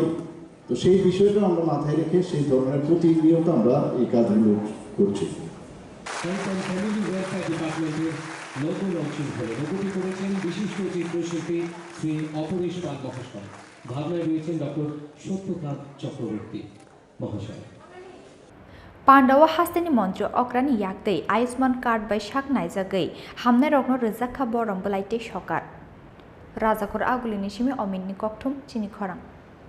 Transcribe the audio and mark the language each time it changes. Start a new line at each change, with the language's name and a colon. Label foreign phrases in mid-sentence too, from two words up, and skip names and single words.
Bangla: তো সেই বিষয়টা আমরা মাথায় রেখে সেই ধরনের প্রতিনিয়ত আমরা এই কাজগুলো করছি। নতুন অংশীদার হয়ে লোগোটি করেছেন বিশিষ্ট চিত্রশিল্পী শ্রী অপরেশ পাল মহাশয়। ভাবনায় রয়েছেন ডক্টর সত্যকান্ত চক্রবর্তী মহাশয়।
Kok Borok: Pandawa hasteni mantro okrani yaktei Ayushman card by shak naijagei hamnai rokno Khlaijakha borong belaite sokar Rajakor agulini simi ominni kokthum Chini Khorang।